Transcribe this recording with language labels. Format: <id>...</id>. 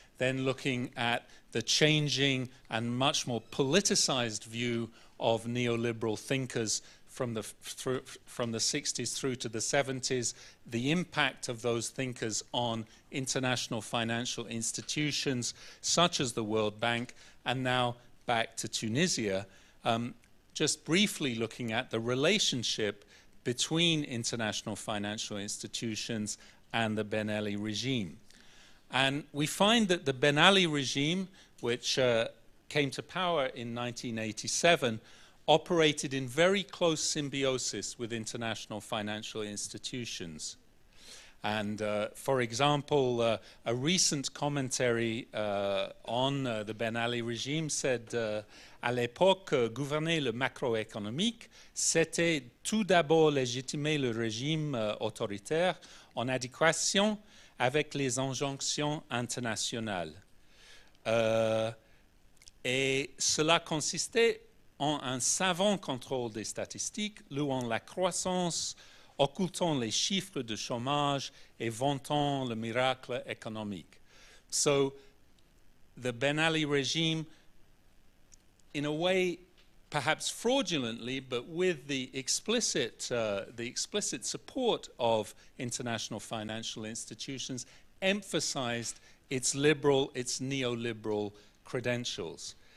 <en>then looking at the changing and much more politicized view of neoliberal thinkers from the 60s through to the 70s, the impact of those thinkers on international financial institutions such as the World Bank, and now back to Tunisia, just briefly looking at the relationship between international financial institutions and the Ben Ali regime. And we find that the Ben Ali regime, which came to power in 1987, operated in very close symbiosis with international financial institutions. And for example, a recent commentary on the Ben Ali regime said,</en> <fr>à l'époque, gouverner le macroéconomique, c'était tout d'abord légitimer le régime autoritaire en adéquation avec les injonctions internationales. Et cela consistait en un savant contrôle des statistiques, louant la croissance, occultant les chiffres de chômage et vantant le miracle économique.</fr> <en>So the Ben Ali regime, in a way, perhaps fraudulently, but with the explicit support of international financial institutions, emphasized its neoliberal credentials.</en>